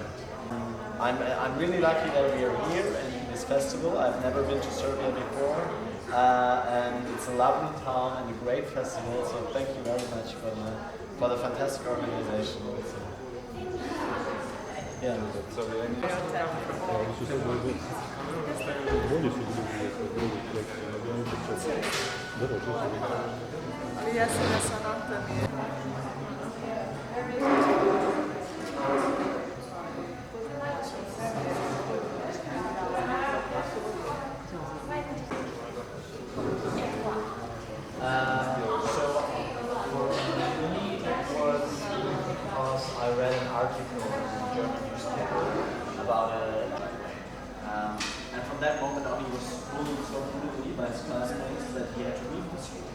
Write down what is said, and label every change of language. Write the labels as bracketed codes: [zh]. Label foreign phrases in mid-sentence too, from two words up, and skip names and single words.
[en] I'm really lucky that we are here in this festival. I've never been to Serbia before. And it's a lovely town and a great festival, so thank you very much for the fantastic organization. Yeah. So yeah, [sr] Oni su sad bolje su bili drugi projekti, ali oni su sad... Dobro, što su bili? Jesena sonata mi je... [en] So for me it was because I read an article in a German newspaper about and from that moment on he was bullied so brutally by his classmates that he had to leave the school.